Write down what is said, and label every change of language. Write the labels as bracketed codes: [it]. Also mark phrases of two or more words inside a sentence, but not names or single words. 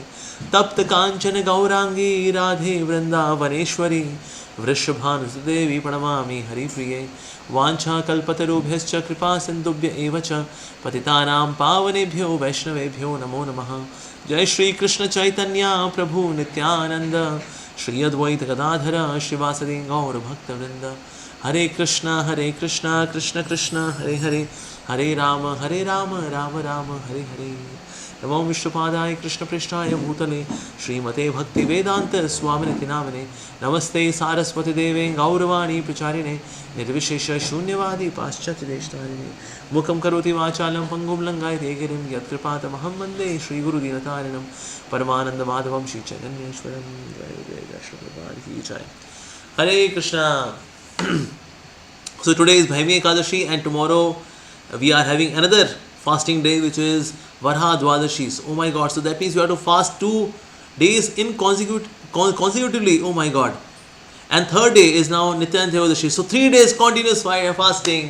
[sa] तप्त काञ्चन गौरांगी राधे वृन्दावनेश्वरी वृषभानुसुदेवी प्रणमामि हरिप्रिये। वाञ्छाकल्पतरुभ्यश्च कृपा सिन्धुभ्य एव च पतितानां पावनेभ्यो वैष्णवेभ्यो नमो नमः। जय श्री कृष्ण चैतन्य प्रभु नित्यानंद श्री अद्वैत गदाधर श्रीवासदि गौर भक्तवृंद। हरे कृष्णा कृष्ण कृष्ण हरे हरे हरे राम राम राम हरे हरे। नमो विष्णुपादाय कृष्णपृष्ठाय भूतले श्रीमते भक्तिवेदांत स्वामिनिति नामिने। नमस्ते सारस्वती देवे गौरवाणी प्रचारिणे निर्विशेष शून्यवादी पाश्चात्यदेशतारिणे। मुखं करोति वाचालं पंगुं लंघयते गिरिं यत्कृपातमहं वन्दे श्रीगुरुदीनतारिणं परमानन्दमाधवं श्रीचैतन्येश्वरं। [hi] जय जय जय श्री प्रभुपाद की जय। हरे कृष्णा। [en] So today is Bhaimi Ekadashi and tomorrow we are having another fasting day which is Varahadeva. Oh my God, so that means you have to fast 2 days in consecutively. Oh my God. And third day is now Nityan Theodasi. So 3 days continuous fasting.